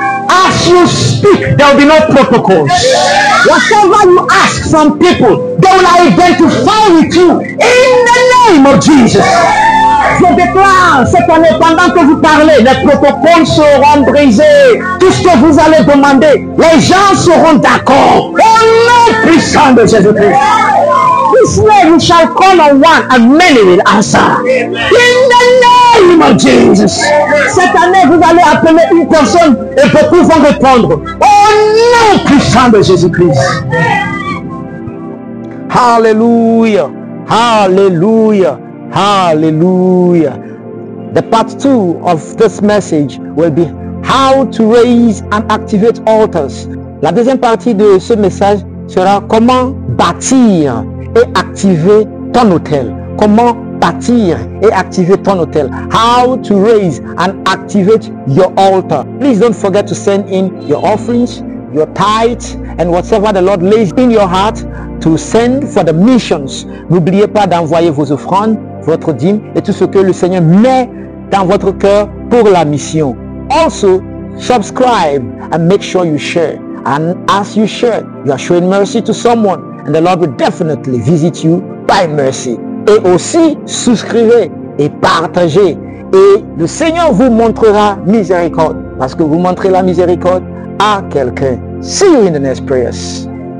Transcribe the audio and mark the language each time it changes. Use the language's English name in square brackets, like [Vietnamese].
[English] As you speak, there will be no protocols. Whatever you ask from people, they will identify with you in the name of Jesus. [French] Je déclare cette année, pendant que vous parlez, les protocoles seront brisés. Tout ce que vous allez demander, les gens seront d'accord. Au nom puissant de Jésus-Christ. [English] This way you shall call on one and many will answer. In the name of Jesus. [French] Cette année, vous allez appeler une personne et beaucoup vont répondre. Au nom puissant de Jésus-Christ. Hallelujah. Hallelujah. Hallelujah. [English] The part 2 of this message will be how to raise and activate altars. [French] La deuxième partie de ce message sera comment bâtir et activer ton hôtel. Comment bâtir et activer ton hôtel. [English] How to raise and activate your altar. Please don't forget to send in your offerings, your tithes, and whatever the Lord lays in your heart to send for the missions. N'oubliez pas d'envoyer vos offrandes, votre dîme et tout ce que le Seigneur met dans votre cœur pour la mission. Also, subscribe and make sure you share. And as you share, you are showing mercy to someone, and the Lord will definitely visit you by mercy. [French] Et aussi, souscrivez et partagez. Et le Seigneur vous montrera miséricorde, parce que vous montrez la miséricorde à quelqu'un. [English] See you in the next prayers.